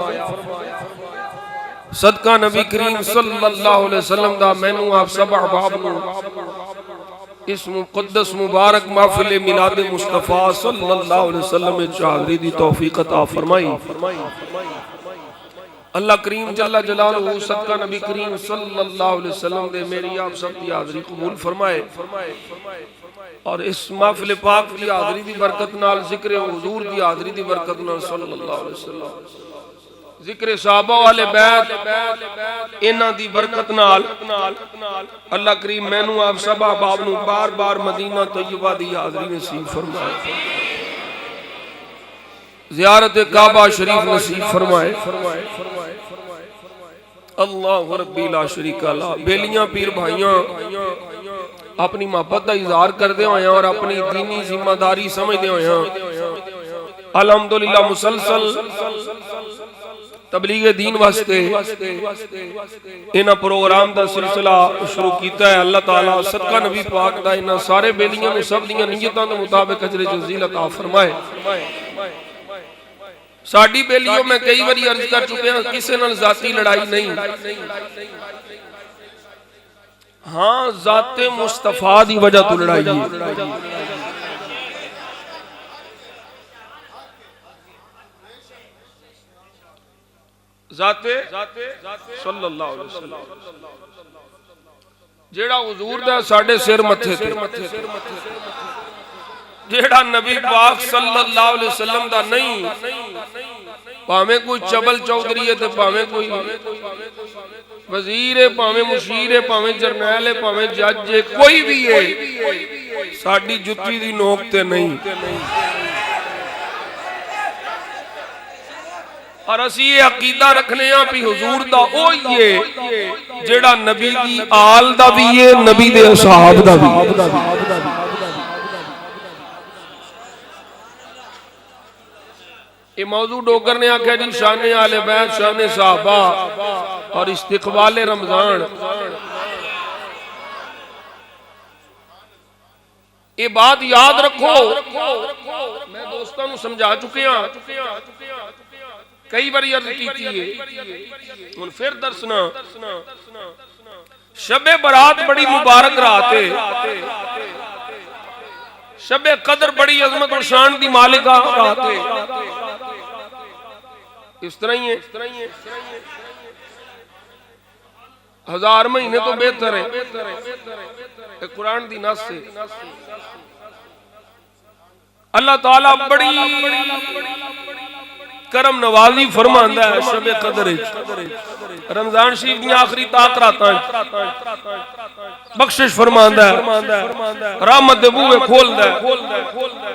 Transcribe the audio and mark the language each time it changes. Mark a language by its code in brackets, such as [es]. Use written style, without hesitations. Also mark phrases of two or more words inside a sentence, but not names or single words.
[pa] صدقہ نبی کریم [ar] صلى الله عليه وسلم [pa] دا مینوں آپ سب احباب نوں اس مقدس مبارک محفل میلاد مصطفیٰ [ar] صلى الله عليه وسلم [pa] میں حاضری دی توفیق عطا فرمائی. اللہ کریم [ar] جل جلاله [pa] صدقہ نبی کریم [ar] صلى الله عليه وسلم [pa] دے میری آپ سب کی حاضری قبول فرمائے اور اس محفل پاک کی حاضری دی برکت نال، ذکر حضور کی حاضری دی برکت نال, जिक्र हुजूर की हाज़री दी बरकत नाल [ar] صلى الله عليه وسلم, [pa] ذکر صحابہ والے بیت انہاں دی برکت نال اللہ کریم مینوں آپ سب احباب نوں بار بار مدینہ طیبہ دی حاضری نصیب فرمائے، زیارت کعبہ شریف نصیب فرمائے. [ar] الله ربي لا شريك له. [pa] بیلیاں پیر بھائیاں [ur] اپنی محبت کا اظہار کرتے ہوئے اور اپنی دینی ذمہ داری سمجھتے ہوئے الحمدللہ مسلسل تبلیغ دین واسطے انہاں پروگرام کا سلسلہ شروع کیا ہے. [pa] اللہ تعالیٰ صدقہ نبی پاک دا انہاں سارے بیلیاں نوں سب دیاں نیتاں دے مطابق اجر جزیل عطا فرمائے. ساڈی بیلیوں میں کئی بار عرض کر چکے ہیں، کسی نال ذاتی لڑائی نہیں، ہاں ذات مصطفیٰ دی وجہ تو لڑائی ہے. जाते [ar] صلى الله عليه وسلم [pa] جیہڑا حضور دا ساڈے سر متھے تے, جیہڑا نبی پاک [ar] صلى الله عليه وسلم [pa] دا نہیں، بھاویں کوئی چبل چوہدری ہے، بھاویں کوئی وزیر ہے، بھاویں مشیر ہے، بھاویں جرنیل ہے، بھاویں جج ہے، کوئی بھی ہے، ساڈی جتی دی نوک تے نہیں. اور اسی یہ عقیدہ رکھنے بھی حضور دا اوہی ہے جیہڑا نبی دی آل دا بھی ہے، نبی دے اصحاب دا بھی. یہ موضوع ڈوگر نے آکھیا جی شان آل بیت، شان صحابہ اور استقبال رمضان. [ur] یہ بات یاد رکھو، میں دوستوں کو سمجھا چکے کئی بار عرض کی ہے، پھر دسنا. [pa] شب برات بڑی مبارک رات ہے، شب قدر بڑی عظمت اور شان دی مالکہ رات ہے. اس طرح ہی ہے، ہزار مہینے تو بہتر ہے قرآن دی نص سے. اللہ تعالیٰ بڑی کرم نوازی فرماندا ہے شب قدر رمضان شریف دی آخری طاق راتاں بخشش فرماندا ہے، رحمت دے بوہے کھولدا ہے.